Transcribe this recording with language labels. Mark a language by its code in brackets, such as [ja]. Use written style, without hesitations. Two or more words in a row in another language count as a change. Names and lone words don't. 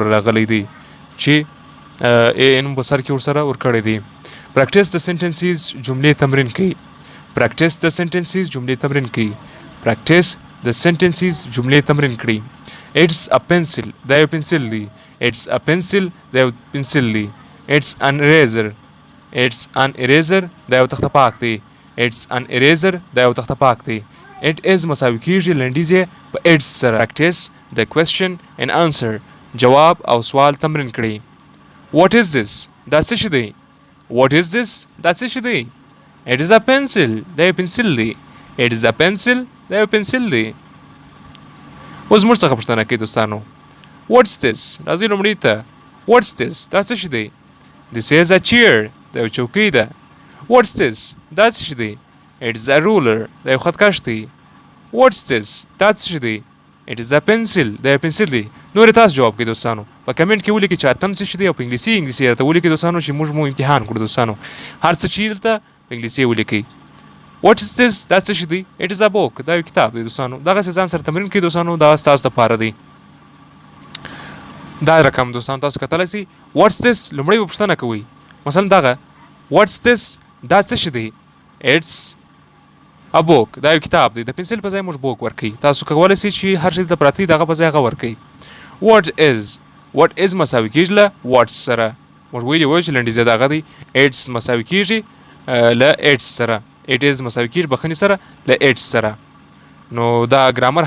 [ps] راغلی دی چې ای ان په سر کې ورسره ورکړی دی [en] practice the sentences [ps] جملې تمرین کړئ [en] practice the sentences [ps] جملې تمرین کړئ [en] practice the sentences [ps] جملې تمرین کړئ [en] it's a pencil [ps] دا یو پنسل دی [en] it's a pencil [ps] دا یو پنسل دی [en] it's an eraser it's an eraser [ps] دا یو تخته پاک دی It's [en] an eraser [ps] دا یو تخته پاک دی [en] It is [ps] مساوي کیږي لنډیزې په its سره [en] practice the question and answer [ps] جواب او سوال تمرین کړئ [en] What is this [ps] دا څه شی دی [en] What is this [ps] دا څه شی دی [en] It is a pencil [ps] دا یو پنسل دی [en] It is a pencil [ps] دا یو پنسل دی اوس موږ څخه پوښتنه کوي دوستانو [en] What's this [ps] راځئ لومړي ته [en] What's this [ps] دا څه شی دی [en] This is a chair [ps] دا یو چوکۍ ده [en] What's this [ps] دا څه شی دی [en] It is a ruler [ps] دا یو خطکش دی [en] What's this [ps] دا څه شی دی [en] It is a pencil [ps] دا یو پنسل دی نور تاسو جواب کړئ دوستانو په کمنټ کې ولیکئ چې اتم څه شی دی او په انګلیسي راته ولیکئ دوستانو چې موږ مو امتحان کړو دوستانو هر څه چې دلته په انګلیسي ولیکئ [en] What is this [ps] دا څه شی دی [en] It is a book [ps] دا یو کتاب دی دوستانو دغه ځان سره تمرین کړئ دوستانو دا تاسو لپاره دی دا رقم دوستانو تاسو کتلای شئ [en] What's this [ps] لومړی پوښتنه کوئ مثلا دغه [en] What's this [ps] دا څه شی دی [en] It's a book [ps] دا یو کتاب دی د پنسل په ځای موږ بوک ورکوي تاسو کولی شئ چې هر شی د پراتی دغه په ځای هغه ورکوي [en] What is [ps] مساوي کیږي له what سره موږ ویلي وایو چې لنډیزه دغه دی It's مساوي کیږي له It's سره [en] It is [ps] مساوي کیږي بخښنې سره له It's سره نو دا ګرامر